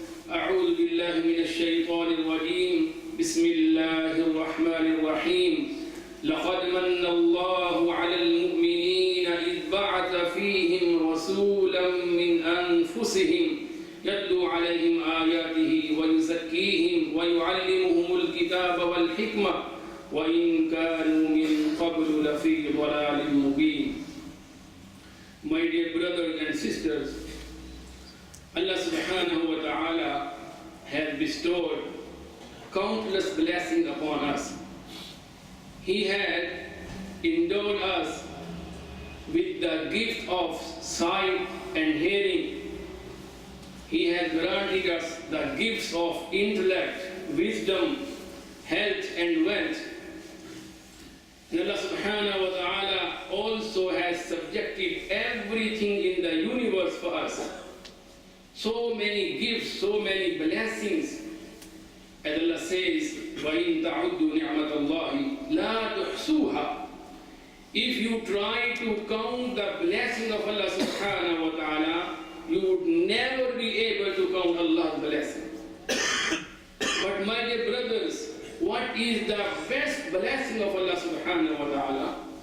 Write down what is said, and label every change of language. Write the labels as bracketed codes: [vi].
[ar] أعوذ بالله من الشيطان الرجيم بسم الله الرحمن الرحيم لقد من الله على المؤمنين إذ بعث فيهم رسولا من أنفسهم يتلو عليهم آياته ويزكيهم ويعلمهم الكتاب والحكمة وإن كانوا من قبل لفي ضلال مبين. [en] My dear brothers and sisters, Allah subhanahu wa ta'ala has bestowed countless blessings upon us. He had endowed us with the gift of sight and hearing. He has granted us the gifts of intellect, wisdom, health and wealth. And Allah subhanahu wa ta'ala also has subjected everything in the universe for us. So many gifts, so many blessings. And Allah says, [ar] وَإِن تَعُدُّوا نِعْمَةَ اللَّهِ لَا تُحْصُوهَا. [en] If you try to count the blessing of Allah subhanahu wa ta'ala, you would never be able to count Allah's blessing. But my dear brothers, what is the best blessing of Allah subhanahu wa ta'ala?